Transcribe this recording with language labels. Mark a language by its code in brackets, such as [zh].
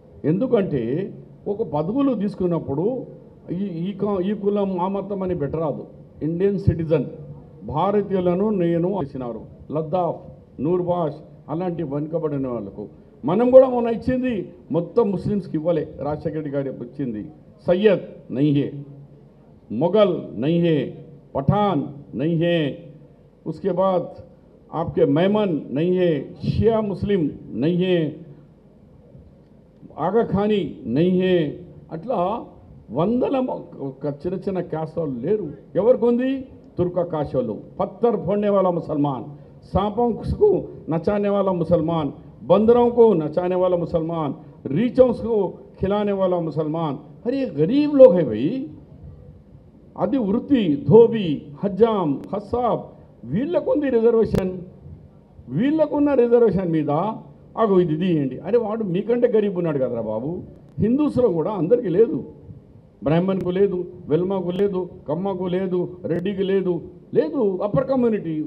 [te] ఎందుకంటే ఒక పదవులు తీసుకున్నప్పుడు ఈ కులం ఆ మతం అని పెట్టరాదు. ఇండియన్ సిటిజన్ భారతీయులను నేను చేసినారు. లద్దాఖ్, నూర్బాష్ అలాంటి వెనుకబడిన వాళ్ళకు మనం కూడా మొన్న ఇచ్చింది మొత్తం ముస్లిమ్స్కి ఇవ్వలే. రాజశేఖర రెడ్డి గారు ఇచ్చింది. [hi] సయ్యద్ నహీ హే, మొఘల్ నహీ హే, पठान नहीं है, उसके बाद आपके मेमन नहीं है, शिया मुस्लिम नहीं है, आगा खानी नहीं है. [te] అట్లా వందల చిన్న చిన్న క్యాస్ట్ వాళ్ళు లేరు. ఎవరికి ఉంది? [hi] तुर्का काश वालों, पत्थर फोड़ने वाला मुसलमान, सांपों को नचाने वाला मुसलमान, बंदरों को नचाने वाला मुसलमान, रीचों को खिलाने वाला मुसलमान. अरे ये गरीब लोग हैं भाई. [te] అది వృత్తి, ధోబీ, హజ్జాం, హస్సాబ్ వీళ్ళకుంది రిజర్వేషన్. వీళ్ళకున్న రిజర్వేషన్ మీద అగో ఇది తీయండి. అరే వాడు మీకంటే గరీబ్ ఉన్నాడు కదరా బాబు. హిందూస్లో కూడా అందరికీ లేదు. బ్రాహ్మణ్కు లేదు, వెల్మాకు లేదు, కమ్మకు లేదు, రెడ్డికి లేదు, లేదు అప్పర్ కమ్యూనిటీ.